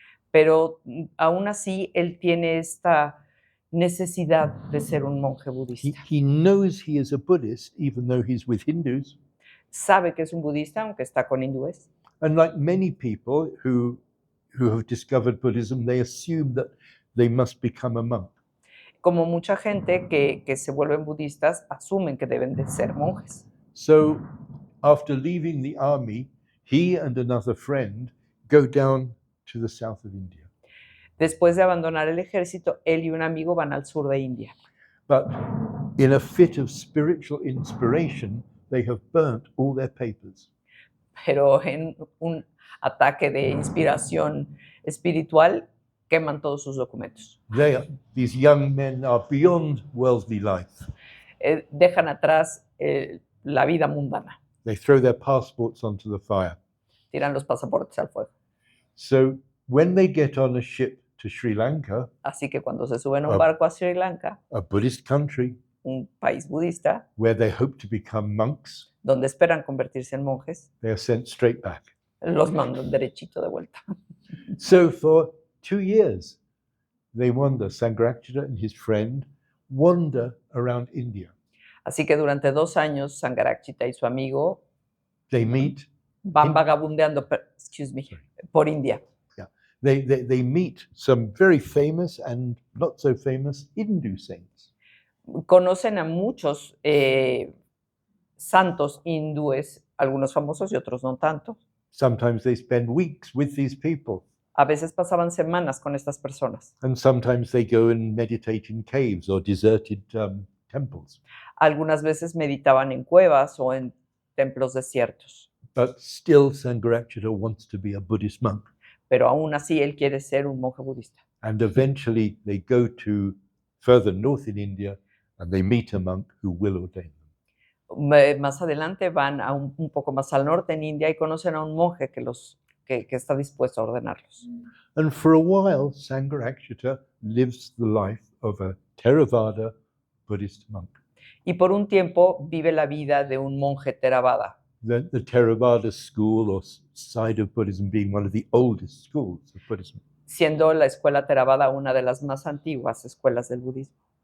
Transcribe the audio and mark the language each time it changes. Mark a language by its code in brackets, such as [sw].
[es] Pero aún así él tiene esta necesidad de ser un monje budista. [en] He knows he is a Buddhist, even though he's with Hindus. [es] Sabe que es un budista, aunque está con hindúes. [en] And like many people who have discovered Buddhism, they assume that they must become a monk. [es] Como mucha gente que se vuelven budistas, asumen que deben de ser monjes. [en] So after leaving the army, he and another friend go down to the south of India. [es] Después de abandonar el ejército, él y un amigo van al sur de India. [en] But in a fit of spiritual inspiration, they have burnt all their papers. [es] Pero en un ataque de inspiración espiritual, queman todos sus documentos. [en] These young men are beyond worldly life. [es] Dejan atrás la vida mundana, [en] They throw their passports onto the fire. [es] tiran los pasaportes al fuego. [en] So when they get on a ship to Sri Lanka, [es] Así que cuando se suben a un barco a Sri Lanka, [en] a Buddhist country [es] un país budista, [en] where they hope to become monks, [es] donde esperan convertirse en monjes, [en] they are sent straight back. [es] los mandan derechito de vuelta. [en] So for 2 years, they wander, Sangharakshita and his friend wander around India. [es] Así que durante 2 años, Sangharakshita y su amigo [en] They meet, [es] van vagabundeando por India. [en] they meet some very famous and not so famous Hindu saints. [es] Conocen a muchos santos hindúes, algunos famosos y otros no tanto. [en] Sometimes they spend weeks with these people, [es] A veces pasaban semanas con estas personas. [en] and sometimes they go and meditate in caves or deserted temples. [es] Algunas veces meditaban en cuevas o en templos desiertos, [en] But still, Sangharakshita wants to be a Buddhist monk. [es] pero aún así él quiere ser un monje budista. [en] And eventually they go to further north in India and they meet a monk who will ordain them. [es] Más adelante van a un poco más al norte en India y conocen a un monje que está dispuesto a ordenarlos. [en] And for a while, Sangharakshita lives the life of a Theravada Buddhist monk. [es] Y por un tiempo vive la vida de un monje Theravada. [en] The Theravada school or side of Buddhism being one of the oldest schools of Buddhism. [es] Siendo la escuela Theravada una de las más antiguas escuelas del budismo.